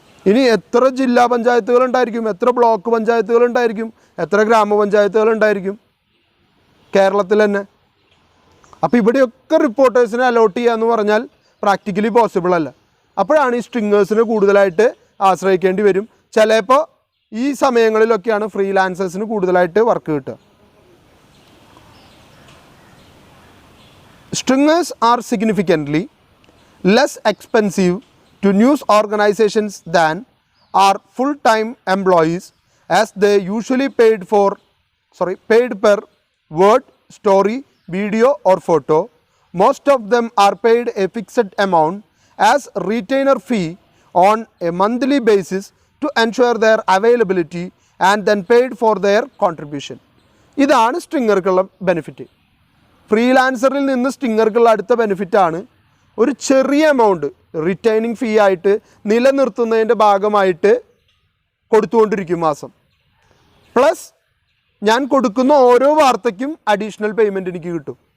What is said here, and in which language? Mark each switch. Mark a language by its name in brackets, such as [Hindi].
[Malayalam] ഇനി എത്ര ജില്ലാ പഞ്ചായത്തുകൾ ഉണ്ടായിരിക്കും, എത്ര ബ്ലോക്ക് പഞ്ചായത്തുകൾ ഉണ്ടായിരിക്കും, എത്ര ഗ്രാമപഞ്ചായത്തുകൾ ഉണ്ടായിരിക്കും കേരളത്തിൽ തന്നെ. അപ്പോൾ ഇവിടെയൊക്കെ റിപ്പോർട്ടേഴ്സിനെ അലോട്ട് ചെയ്യുക എന്ന് പറഞ്ഞാൽ പ്രാക്ടിക്കലി പോസിബിൾ അല്ല. അപ്പോഴാണ് ഈ സ്ട്രിങ്ങേഴ്സിനെ കൂടുതലായിട്ട് ആശ്രയിക്കേണ്ടി വരും. ചിലപ്പോൾ ഈ സമയങ്ങളിലൊക്കെയാണ് ഫ്രീലാൻസേഴ്സിന് കൂടുതലായിട്ട് വർക്ക് കിട്ടുക. [English] Stringers are significantly less expensive to news organizations than are full-time employees, as they usually paid per word, story, video or photo. Most of them are paid a fixed amount as retainer fee on a monthly basis to ensure their availability and then paid for their contribution. [Malayalam] ഇതാണ് സ്ട്രിങ്ങർക്കുള്ള benefit. ഫ്രീലാൻസറിൽ നിന്ന് സ്റ്റിങ്ങർക്കുള്ള അടുത്ത ബെനിഫിറ്റാണ് ഒരു ചെറിയ amount retaining ഫീ ആയിട്ട് നിലനിർത്തുന്നതിൻ്റെ ഭാഗമായിട്ട് കൊടുത്തുകൊണ്ടിരിക്കും മാസം. Plus ഞാൻ കൊടുക്കുന്ന ഓരോ വാർത്തയ്ക്കും അഡീഷണൽ പേയ്മെൻറ്റ് എനിക്ക് കിട്ടും.